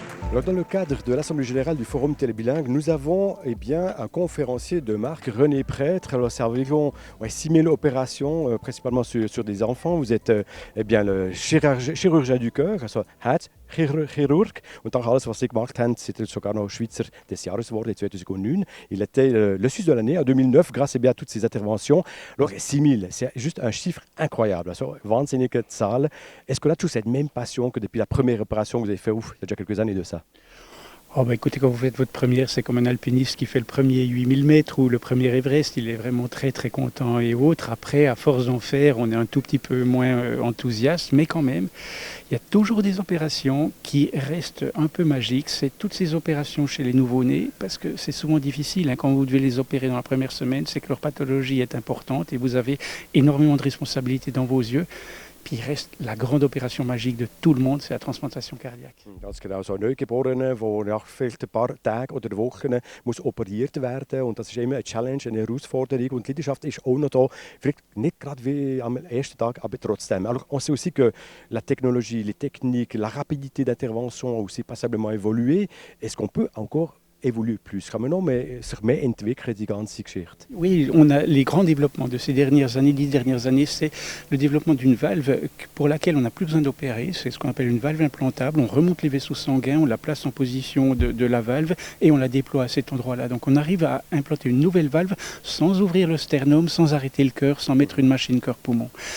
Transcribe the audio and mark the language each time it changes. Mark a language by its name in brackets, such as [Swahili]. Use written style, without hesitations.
[French] Alors, dans le cadre de l'Assemblée Générale du Forum Télébilingue, nous avons un conférencier de marque, René Prêtre. Alors, c'est environ 6 000 opérations, principalement sur des enfants. Vous êtes le chirurgien du cœur, [German] also Herzchirurg. Und dann alles, was Sie gemacht haben, c'est sogar noch Schweizer des Jahres geworden, 2009. [French] Il était le Suisse de l'année en 2009, grâce à toutes ces interventions. Alors, 6 000, c'est juste un chiffre incroyable. [German] Also, wahnsinnige Zahl. [French] Est-ce qu'on a tous cette même passion que depuis la première opération que vous avez fait, il y a déjà quelques années de ça? Écoutez, quand vous faites votre première, c'est comme un alpiniste qui fait le premier 8000 mètres ou le premier Everest, il est vraiment très très content et autres. Après, à force d'en faire, on est un tout petit peu moins enthousiaste, mais quand même, il y a toujours des opérations qui restent un peu magiques. C'est toutes ces opérations chez les nouveau-nés, parce que c'est souvent difficile. Quand vous devez les opérer dans la première semaine, c'est que leur pathologie est importante et vous avez énormément de responsabilités dans vos yeux. Puis il reste la grande opération magique de tout le monde, c'est la transplantation cardiaque. [German] Ganz genau, so ein Neugeborener, der nach vielleicht ein paar Tagen oder Wochen muss operiert werden. Und das ist immer eine Challenge, eine Herausforderung. Und die Leidenschaft ist auch noch da. Vielleicht nicht gerade wie am ersten Tag, aber trotzdem. [French] Alors, on sait aussi que la technologie, les techniques, la rapidité d'intervention ont aussi passablement évolué. Est-ce qu'on peut encore évolue plus. [German] Kann man noch sich mehr entwickeln, die ganze Geschichte? [French] Oui, on a les grands développements de ces dernières années, 10 dernières années, c'est le développement d'une valve pour laquelle on n'a plus besoin d'opérer. C'est ce qu'on appelle une valve implantable. On remonte les vaisseaux sanguins, on la place en position de la valve et on la déploie à cet endroit-là. Donc on arrive à implanter une nouvelle valve sans ouvrir le sternum, sans arrêter le cœur, sans mettre une machine cœur-poumon.